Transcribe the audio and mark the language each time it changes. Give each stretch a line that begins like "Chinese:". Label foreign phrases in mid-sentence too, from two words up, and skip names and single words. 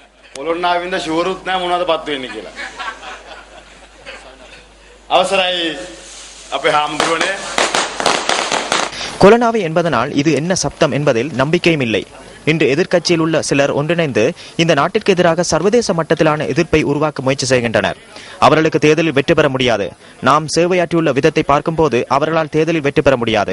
Sinhala: පොළොන්නරුවේ ඉඳ ෂුවරුත් නැහැ මොනවද පත් වෙන්නේ කියලා. අවසරයි අපේ හාමුදුරුවනේ.
Tamil: கொலனாவை என்பதனால் இது என்ன சப்தம் என்பதில் நம்பிக்கையும் இல்லை. இன்று எதிர்க்கட்சியில் உள்ள சிலர் ஒன்றிணைந்து இந்த நாட்டிற்கு எதிராக சர்வதேச மட்டத்திலான எதிர்ப்பை உருவாக்க முயற்சி செய்கின்றனர். அவர்களுக்கு தேர்தலில் வெற்றி பெற முடியாது. நாம் சேவையாற்றியுள்ள விதத்தை பார்க்கும்போது அவர்களால் தேர்தலில் வெற்றி பெற முடியாது.